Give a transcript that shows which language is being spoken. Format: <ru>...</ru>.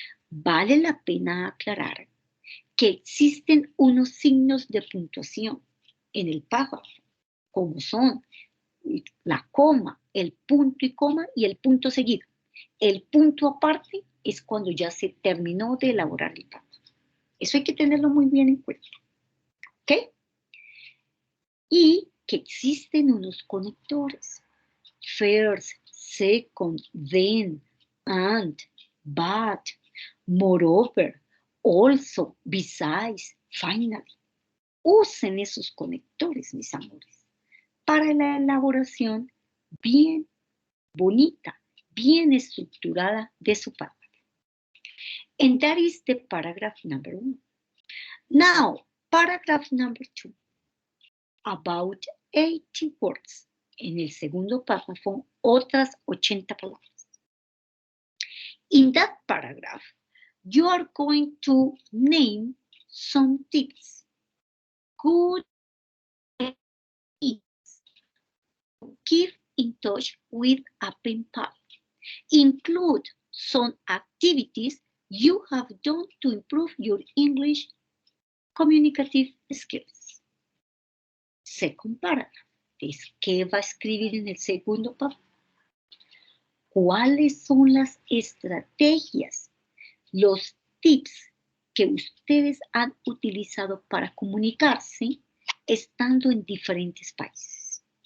<es>Vale la pena aclarar que existen unos signos de puntuación en el párrafo, como son la coma, el punto y coma y el punto seguido. El punto aparte es cuando ya se terminó de elaborar el párrafo. Eso hay que tenerlo muy bien en cuenta. ¿Ok? Y que existen unos conectores.</es> <en>First, second, then, and, but, moreover, also, besides, finally.</en> <es>Usen esos conectores, mis amores, para la elaboración bien bonita, bien estructurada de su párrafo.</es> <en>And that is the paragraph number 1. Now, paragraph number 2. About 80 words.</en> <es>En el segundo párrafo, otras 80 palabras.</es> <en>In that paragraph, you are going to name some tips. Good tips. Keep in touch with a pen pal. Include some activities you have done to improve your English communicative skills. Second paragraph.</en> <es>¿Qué va a escribir en el segundo párrafo? ¿Cuáles son las estrategias, los tips que ustedes han utilizado para comunicarse estando en diferentes países?</es>